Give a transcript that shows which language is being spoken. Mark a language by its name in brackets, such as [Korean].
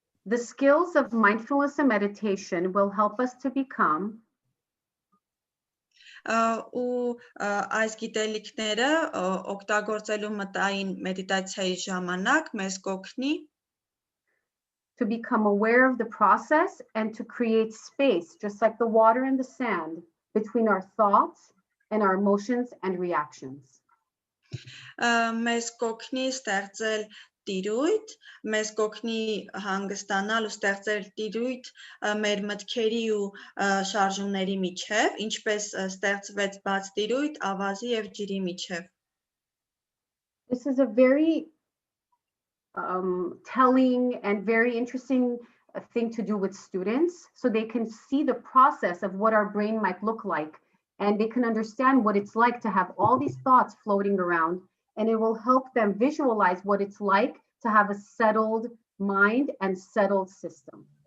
[English] The skills of mindfulness and meditation will help us to become [Armenian] ու այս գիտելիքները օգտագործելու մտային մեդիտացիայի ժամանակ մեզ կօգնի [English] to become aware of the process and to create space, just like the water and the sand, between our thoughts and our emotions and reactions. [Armenian] Մեզ կօգնի ստեղծել տիրույթ, մեզ կօգնի հանգստանալ ու ստեղծել տիրույթ մեր մտքերի ու շարժումների միջև, ինչպես ստեղծվեց բաց տիրույթ ավազի եւ ջրի միջև։ [English] This is a very telling and very interesting thing to do with students, so they can see the process of what our brain might look like, and they can understand what it's like to have all these thoughts floating around, and it will help them visualize what it's like to have a settled mind and settled system.